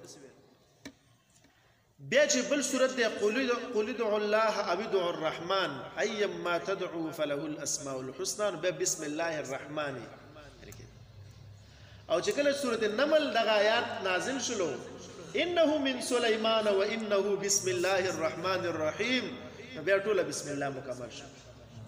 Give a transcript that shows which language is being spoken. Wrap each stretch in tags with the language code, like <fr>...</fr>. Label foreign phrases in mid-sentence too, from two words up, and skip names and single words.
<ps>بیا چې بل صورت ده</ps> <ar>قل ادعوا الله او ادعوا الرحمن ايما تدعوا فله الاسماء الحسنى بیا بسم الله الرحمن</ar> <ps>او چې کله سورۃ النمل دغه آیات نازل شلو</ps> <ar>انه من سليمان وانه بسم الله الرحمن الرحیم</ar> <ps>بیا ټول بسم الله مکمل شو</ps>